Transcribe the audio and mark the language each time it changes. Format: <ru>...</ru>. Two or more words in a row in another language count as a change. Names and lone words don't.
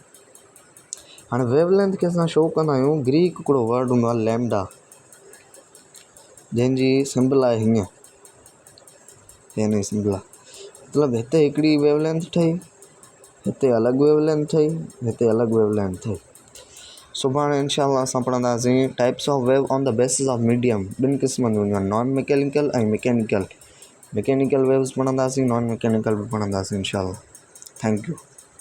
<sd>हाणे वेवलेंथ खे असां शो कंदा आहियूं, ग्रीक हिकिड़ो वर्ड हूंदो आहे लैम्डा, जंहिंजी सिंबल आहे हीअं, हिन सिंबल आहे, मतिलबु हिते हिकिड़ी वेवलेंथ ठही, हिते अलॻि वेवलेंथ ठही, हिते अलॻि वेवलेंथ ठही। सुभाणे इंशाअल्लाह असां पढ़ंदासीं</sd> <en>types of wave on the basis of medium.</en> <sd>ॿिनि क़िस्मनि जूं हूंदियूं आहिनि,</sd> <en>non mechanical</en> <sd>ऐं मैकेनिकल।</sd> <en>mechanical waves</en> <sd>पढ़ंदासीं,</sd> <en>non mechanical</en> <sd>बि पढ़ंदासीं इंशाअल्लाह।</sd> <en>thank you.</en>